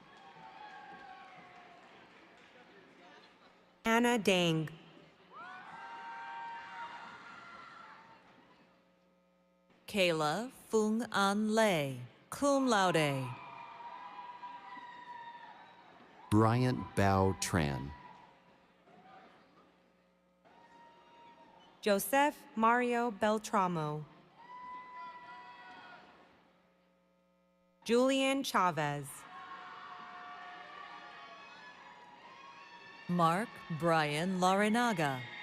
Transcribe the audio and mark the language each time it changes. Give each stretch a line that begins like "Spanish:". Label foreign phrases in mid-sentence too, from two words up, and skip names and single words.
English: Anna Dang. Kayla Fung An Lei,
Latin: cum laude.
English: Bryant Bao Tran. Joseph Mario Beltramo. Julian Chavez. Mark Brian Larinaga.